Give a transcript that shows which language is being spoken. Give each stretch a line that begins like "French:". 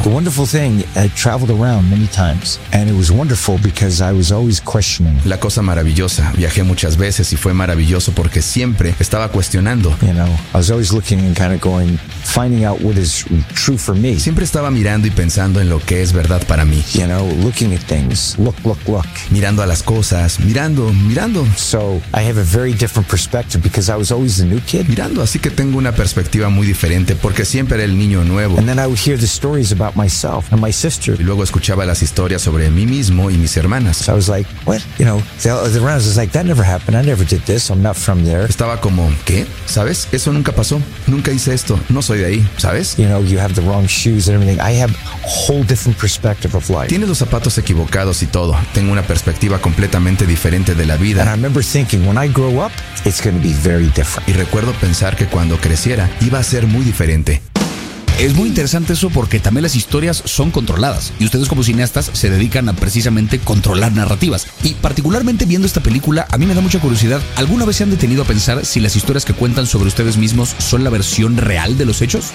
English: The wonderful thing, I traveled around many times and it was wonderful because I was always questioning.
Spanish: La cosa maravillosa, viajé muchas veces y fue maravilloso porque siempre estaba cuestionando.
English: You know, I was always looking and kind of going, finding out what is true for me.
Spanish: Siempre estaba mirando y pensando en lo que es verdad para mí.
English: You know, looking at things. Look, look, look.
Spanish: Mirando a las cosas, mirando, mirando.
English: So, I have a very different perspective because I was always the new kid.
Spanish: Mirando, así que tengo una perspectiva muy diferente porque siempre era el niño nuevo.
English: And then I would hear the stories about myself and my sister.
Spanish: Y luego escuchaba las historias sobre mí mismo y mis hermanas.
English: So I was like, what? You know, the rounds was like, that never happened. I never did this. I'm not from there.
Spanish: Estaba como, ¿qué? ¿Sabes? Eso nunca pasó. Nunca hice esto. No soy de ahí, ¿sabes?
English: You know, you have the wrong shoes and everything. I have a whole different perspective of life.
Spanish: Tienes los zapatos equivocados y todo. Tengo una perspectiva completamente diferente de la vida.
English: And I remember thinking, when I grow up, it's going to be very different.
Spanish: Y recuerdo pensar que cuando creciera, iba a ser muy diferente. Es muy interesante eso porque también las historias son controladas y ustedes como cineastas se dedican a precisamente controlar narrativas. Y particularmente viendo esta película, a mí me da mucha curiosidad, ¿alguna vez se han detenido a pensar si las historias que cuentan sobre ustedes mismos son la versión real de los hechos?